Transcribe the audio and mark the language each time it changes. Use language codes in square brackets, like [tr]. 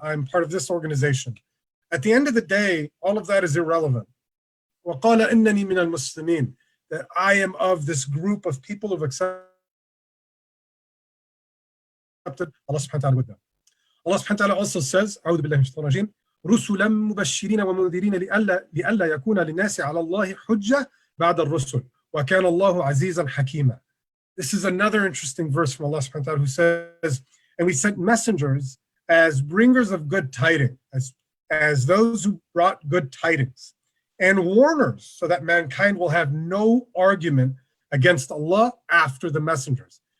[en] I'm part of this organization. At the end of the day, all of that is irrelevant. [ar] وَقَالَ إِنَّنِي مِنَ الْمُسْلِمِينَ, [en] that I am of this group of people who have accepted Allah subhanahu wa ta'ala with them. Allah subhanahu wa ta'ala also says, [ar] أعوذ بالله من الشيطان الرجيم رسلا مبشرين ومنذرين لئلا يكون للناس على الله حجة بعد الرسل وكان الله عزيزا حكيما. [en] This is another interesting verse from Allah subhanahu wa ta'ala, who says, and we sent messengers as bringers of good tidings, as those who brought good tidings. and warners, so that mankind will have no argument against Allah after the messengers.